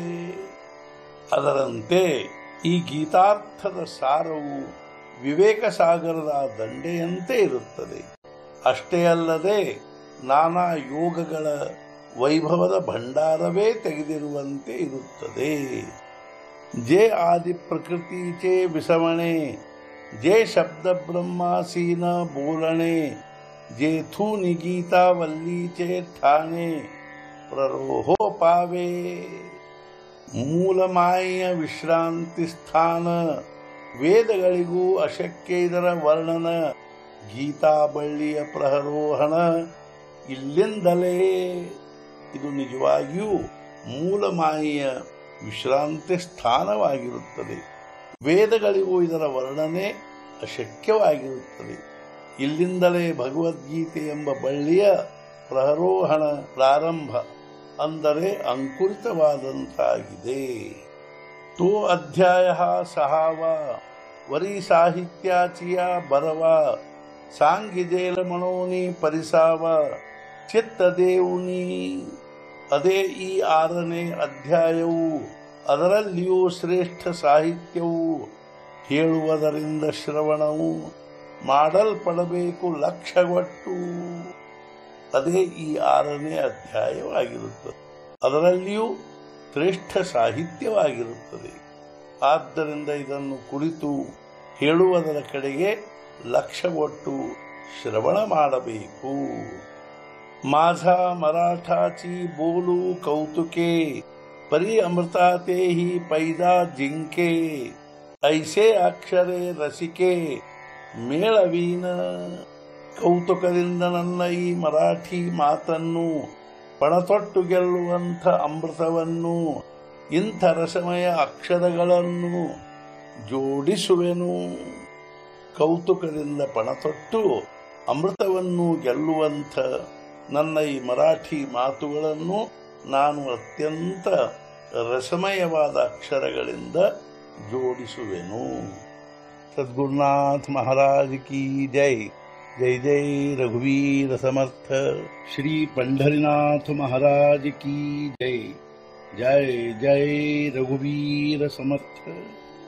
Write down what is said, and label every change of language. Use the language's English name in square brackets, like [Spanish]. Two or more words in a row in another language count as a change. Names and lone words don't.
[Kannada] ಅದರಂತೆ ಈ ಗೀತಾರ್ಥದ ಸಾರವು ವಿವೇಕ ಸಾಗರದ ದಂಡೆಯಂತೆ ಇರುತ್ತದೆ. ಅಷ್ಟೇ ಅಲ್ಲದೆ ನಾನಾ ಯೋಗಗಳ ವೈಭವದ ಭಂಡಾರವೇ ತೆಗೆದಿರುವಂತೆ ಇರುತ್ತದೆ. [Marathi] जे आदि प्रकृतीचे विसवणे जे शब्द ब्रह्मासीन बोलणे जेथून गीता वल्लीचे ठाणे प्ररोहो पावे. [Kannada] ಮೂಲಮಾಯ ವಿಶ್ರಾಂತಿ ಸ್ಥಾನ ವೇದಗಳಿಗೂ ಅಶಕ್ಯ ಇದರ ವರ್ಣನ. ಗೀತಾ ಬಳ್ಳಿಯ ಪ್ರಹರೋಹಣ ಇಲ್ಲಿಂದಲೇ. ಇದು ನಿಜವಾಗಿಯೂ ಮೂಲಮಾಯಿಯ ವಿಶ್ರಾಂತಿ ಸ್ಥಾನವಾಗಿರುತ್ತದೆ. ವೇದಗಳಿಗೂ ಇದರ ವರ್ಣನೆ ಅಶಕ್ಯವಾಗಿರುತ್ತದೆ. ಇಲ್ಲಿಂದಲೇ ಭಗವದ್ಗೀತೆ ಎಂಬ ಬಳ್ಳಿಯ ಪ್ರಹರೋಹಣ ಪ್ರಾರಂಭ, ಅಂದರೆ ಅಂಕುರಿತವಾದಂತಾಗಿದೆ. [Marathi] तो अध्याय 6 वरी साहित्याचिया बरवा सांगिजेल मनोनी परिसाव चित्त देऊनी. [Kannada] ಅದೇ ಈ 6ನೇ ಅಧ್ಯಾಯವು. ಅದರಲ್ಲಿಯೂ ಶ್ರೇಷ್ಠ ಸಾಹಿತ್ಯವು ಹೇಳುವುದರಿಂದ ಶ್ರವಣವು ಮಾಡಲ್ಪಡಬೇಕು ಲಕ್ಷಗೊಟ್ಟು. ಅದೇ ಈ 6ನೇ ಅಧ್ಯಾಯವಾಗಿರುತ್ತದೆ. ಅದರಲ್ಲಿಯೂ ಶ್ರೇಷ್ಠ ಸಾಹಿತ್ಯವಾಗಿರುತ್ತದೆ. ಆದ್ದರಿಂದ ಇದನ್ನು ಕುರಿತು ಹೇಳುವುದರ ಕಡೆಗೆ ಲಕ್ಷ್ಯಗೊಟ್ಟು ಶ್ರವಣ ಮಾಡಬೇಕು. [Marathi] माझा मराठाची बोलू कौतुके, परी अमृताते ही पैदा जिंके, ऐसे अक्षरे रसिके ಮೇಳವೀನ. [Kannada] ಕೌತುಕದಿಂದ ನನ್ನ ಈ ಮರಾಠಿ ಮಾತನ್ನು ಪಣತೊಟ್ಟು ಗೆಲ್ಲುವಂಥ ಅಮೃತವನ್ನು, ಇಂಥ ರಸಮಯ ಅಕ್ಷರಗಳನ್ನು ಜೋಡಿಸುವೆನು. ಕೌತುಕದಿಂದ ಪಣತೊಟ್ಟು ಅಮೃತವನ್ನು ಗೆಲ್ಲುವಂಥ ನನ್ನ ಈ ಮರಾಠಿ ಮಾತುಗಳನ್ನು ನಾನು ಅತ್ಯಂತ ರಸಮಯವಾದ ಅಕ್ಷರಗಳಿಂದ ಜೋಡಿಸುವೆನು. [Marathi] सद्गुरुनाथ महाराज की जय. जय जय रघुवीर समर्थ. श्री पंढरीनाथ महाराज की जय. जय जय रघुवीर समर्थ.